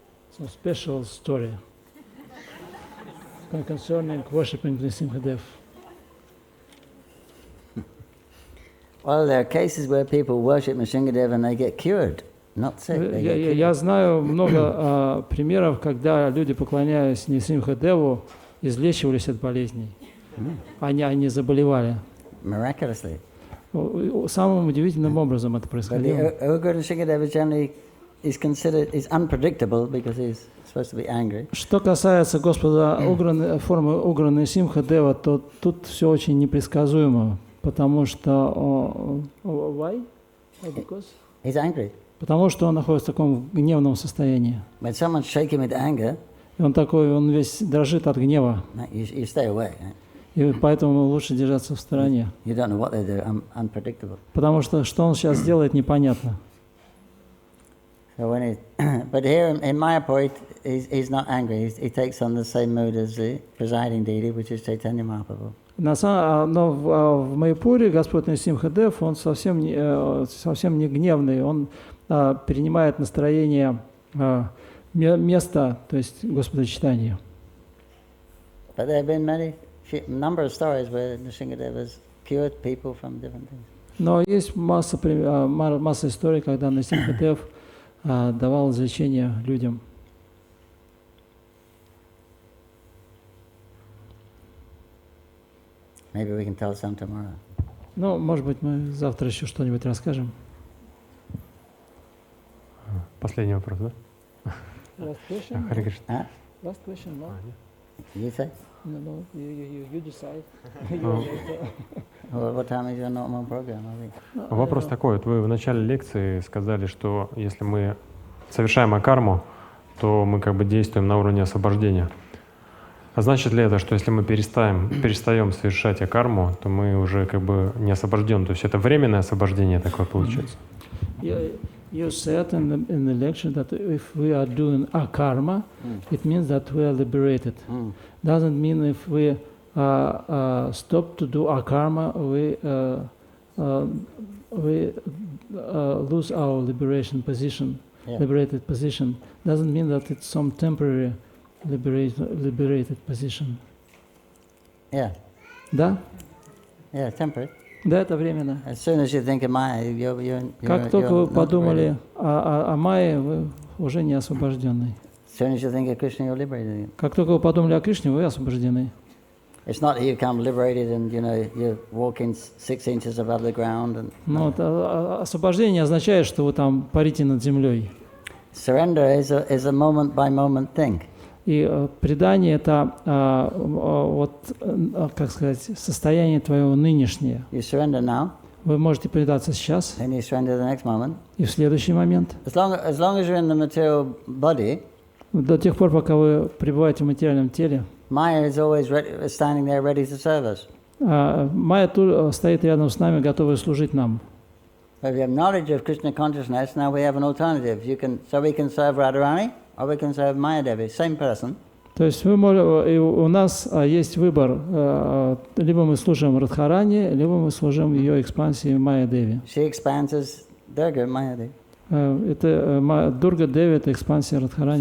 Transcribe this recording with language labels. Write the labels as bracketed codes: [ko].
[en] Some special story concerning worshipping Narasimha-deva. Well, there are cases where people worship Narasimha-deva and they get cured. not sick. They get cured. [ru] Я знаю много примеров, когда люди, поклоняясь Нрисимха-деву, излечивались от болезней. Они заболевали. [en] Miraculously. [ru] Самым удивительным образом это [en] But [ru] происходило. [en] the Guru Nrsimhadeva generally is considered is unpredictable because he's supposed to be angry. [ru] Что касается Господа формы Угра Нрисимха-дева, то тут все очень непредсказуемо, потому что why? [en] Because? He's angry. [ru] Потому что он находится в таком гневном состоянии. [en] When someone's shaking with anger, [ru] И он весь дрожит от гнева. [en] you stay away. Right? [ru] И поэтому лучше держаться в стороне. [en] You don't know what they do. Unpredictable. [ru] Потому что он сейчас делает, непонятно. [en] So when but here in Mayapur, he's not angry. He takes on the same mood as the presiding deity, which is Chaitanya Mahaprabhu. [ru] Но в Майяпуре Господь Нрисимха-дев, он совсем не гневный. Он перенимает настроение места, то есть Господа Чайтаньи. [en] But there have been number of stories where Nrsimhadev has cured people from different things. [ru] Но есть масса историй, когда Нрисимха-дев давал излечение людям. [en] Maybe we can tell some tomorrow. [ru] Ну, может быть, мы завтра еще что-нибудь расскажем. Последний вопрос, да? [en] Last question? [ru] Харе Кришна. [en] Huh? Last question, no? You say? No, you decide. Well, what time is your normal program? [ru] Вопрос такой. Вот вы в начале лекции сказали, что если мы совершаем акарму, то мы как бы действуем на уровне освобождения. А значит ли это, что если мы перестаем совершать акарму, то мы уже как бы не освобождены? То есть это временное освобождение такое получается? [en] You said in the lecture that if we are doing akarma, it means that we are liberated. Doesn't mean if we stop to do akarma, we lose our liberated position. Doesn't mean that it's some temporary liberated position. Yeah. [ru] Да? [en] Yeah, temporary. [ru] Да, это временно. [en] As soon as you think of Maya, [ru] Как только вы подумали о Майе, вы уже не освобожденный. [en] As soon as you think of Krishna, you're liberated. [ru] Как только вы подумали о Кришне, вы освобождены. [en] It's not that you become liberated and you're walking 6 inches above the ground. And [ru] Но освобождение означает, что вы там парите над землей. [en] surrender is a moment by moment thing. [ru] И предание — это, как сказать, состояние твоего нынешнее. [en] You surrender now, [ru] Вы можете предаться сейчас [en] then you surrender the next moment. [ru] и в следующий момент. [en] As long as you're in the material body, [ru] До тех пор, пока вы пребываете в материальном теле, [en] Maya is always standing there ready to serve us. [ru] Майя тут стоит рядом с нами, готовая служить нам. [en] But if you have knowledge of Krishna consciousness, now we have an alternative. So we can serve Radharani or we can serve Maya Devi, same person. [ru] То есть у нас есть выбор, либо мы служим Радхарани, либо мы служим ее экспансии Майя Деви. [en] She expands as Durga, Maya Devi. [ru] Это Дурга Деви, это экспансия Радхарани.